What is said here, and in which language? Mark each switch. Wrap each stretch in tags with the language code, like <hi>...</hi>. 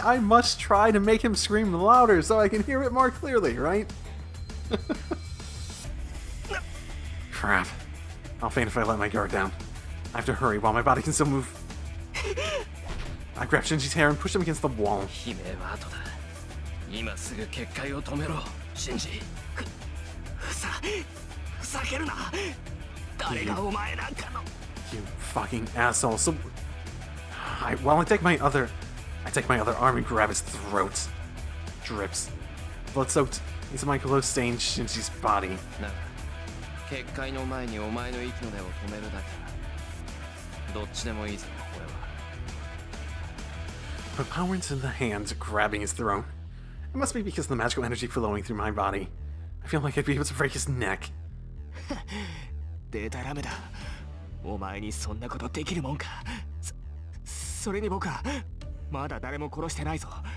<en>I must try to make him scream louder so I can hear it more clearly, right? Crap. I'll faint if I let my guard down. I have to hurry while my body can still move. I grab Shinji's hair and push him against the wall.</en> <ja>悲鳴は後だ。今すぐ結界を止めろ、シンジ。ふざけるな。誰がお前なんかの。</ja> <en>You fucking asshole. So, I take my other arm and grab his throat. Drips. Blood-soaked into my glow-stained Shinji's body.</en> <ja>なあ、結界の前にお前の息の根を止めるだけ。どっちでもいいぞ、俺は。</ja> <en>Put power into the hands grabbing his throat. It must be because of the magical energy flowing through my body. I feel like I'd be able to break his neck.</en> <ja>データラメだ。お前にそんなことできるもんか。それに僕はまだ誰も殺してないぞ。</ja>